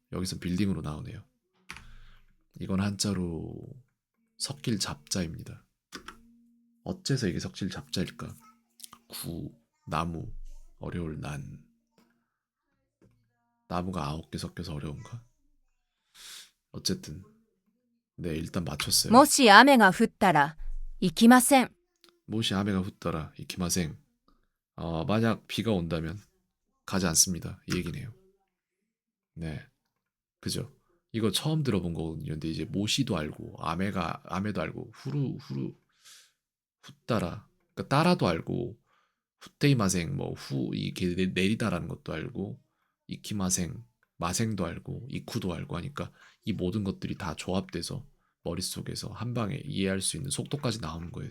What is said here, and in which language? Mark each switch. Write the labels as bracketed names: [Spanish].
[Korean] 여기서 빌딩으로 나오네요. 이건 한자로 섞일 잡자입니다. 어째서 이게 섞일 잡자일까? 나무, 어려울 난. 나무가 9개 섞여서 어려운가? 어쨌든 네, 일단 맞췄어요. [Japanese] もし雨が降ったら行きません。 모시 아메가 훗더라 이키마생. [Korean] 만약 비가 온다면 가지 않습니다. 이 얘기네요. 네, 그죠? 이거 처음 들어본 거거든요. 근데 이제 모시도 알고 아메도 알고 훗따라 그러니까 따라도 알고 후테이마생 뭐 후 이게 내리다라는 것도 알고 이키마생 마생도 알고 이쿠도 알고 하니까 이 모든 것들이 다 조합돼서 머릿속에서 한 방에 이해할 수 있는 속도까지 나오는 거예요.